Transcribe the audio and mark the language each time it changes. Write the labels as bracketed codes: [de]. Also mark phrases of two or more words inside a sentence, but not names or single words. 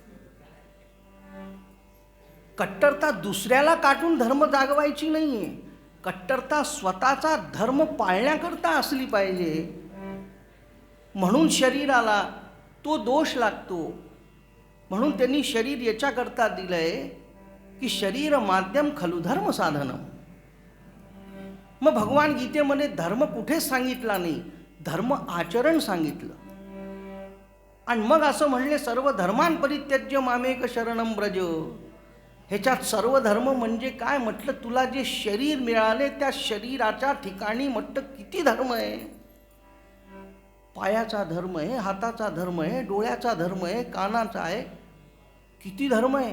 [mr] कट्टरता दुसऱ्याला काटून धर्म जागवायची नाहीये, कट्टरता स्वतःचा धर्म पाळण्याकरता असली पाहिजे, म्हणून शरीराला तो दोष लागतो. म्हणून त्यांनी शरीर याच्याकरता दिलंय की [sa] शरीर माध्यम खलु धर्म साधनम. [mr] मग भगवान गीतेमध्ये धर्म कुठेच सांगितला नाही, धर्म आचरण सांगितलं. आणि मग असं म्हणले [sa] सर्व धर्मां परित्यज्य मामेक शरणम ब्रज. [mr] ह्याच्यात सर्व धर्म म्हणजे काय म्हटलं, तुला जे शरीर मिळाले त्या शरीराच्या ठिकाणी म्हटलं किती धर्म आहे. पायाचा धर्म आहे, हाताचा धर्म आहे, डोळ्याचा धर्म आहे, कानाचा आहे, किती धर्म आहे.